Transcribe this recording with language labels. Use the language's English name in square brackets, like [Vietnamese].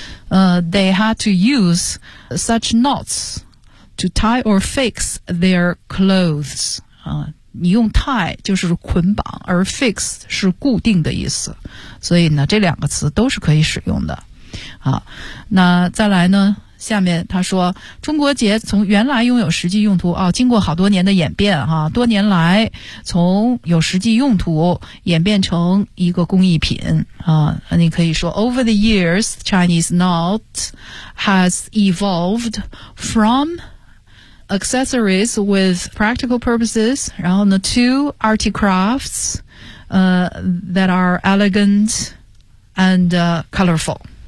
[English] They had to use such knots to tie or fix their clothes. [Chinese] 你用 tie 就是捆绑，而 fix 是固定的意思。所以呢，这两个词都是可以使用的。那再来呢，下面他说，中国节从原来拥有实际用途，经过好多年的演变，多年来从有实际用途演变成一个工艺品。 [English] 你可以说 Over the years, Chinese knot has evolved from accessories with practical purposes, 然后呢 to arty crafts that are elegant and colorful.